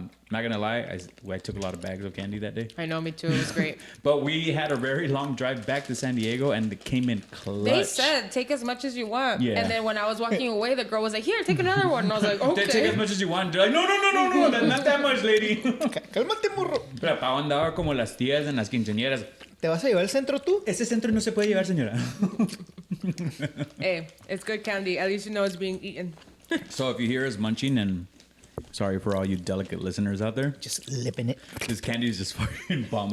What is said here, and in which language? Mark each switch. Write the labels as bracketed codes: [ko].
[en] Not gonna lie, I took a lot of bags of candy that day. I know, me too. It was great. But we had a very long drive back to San Diego, and it came in clutch. They said, take as much as you want. Yeah. And then when I was walking away, the girl was like, here, take another one. And I was like, okay. Take as much as you want. They're like, no, that's not that much, lady. [es] Cálmate, morro. Pero Pau andaba como las tías en las quinceañeras. ¿Te vas a llevar al centro tú? Ese centro no se puede llevar, señora. [en] Hey, it's good candy. At least you know it's being eaten. So if you hear us munching, and sorry for all you delicate listeners out there, Just lipping it. this candy is just fucking bomb.